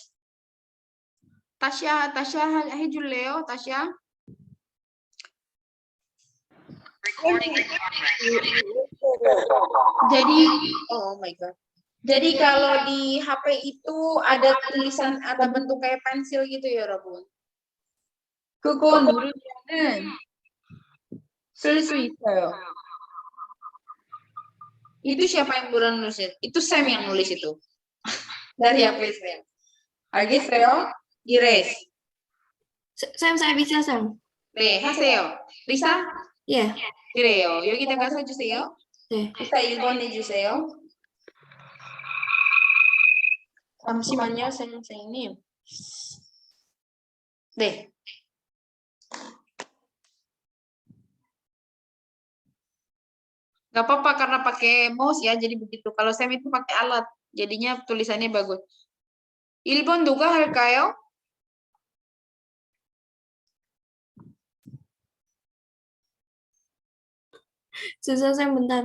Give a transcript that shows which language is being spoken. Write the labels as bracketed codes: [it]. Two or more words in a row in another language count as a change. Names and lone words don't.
[ko] 다시야 해줄래요? 다시야? [id] Jadi, [en] oh my god. [id] Jadi kalau di HP itu ada tulisan atau bentuk kayak pensil gitu ya, [ko] 여러분. 그거 누르면은 쓸 수 있어요. [id] Itu siapa yang nulis? Itu Sam yang nulis itu. Dari HP Sam. [ko] 알겠어요? Iris. [id] Sam, saya bisa, Sam. [ko] 네, 하세요. 리사? [id] Iya. [ko] 그래요. 여기다가 써주세요. 네. 리사 1번 해주세요. 잠시만요, 선생님. 네. [id] Nggak apa-apa karena pakai mouse ya, jadi begitu. Kalau Sam itu pakai alat, jadinya tulisannya bagus. [ko] 1번 누가 할까요? [id] Susah, Sam, bentar.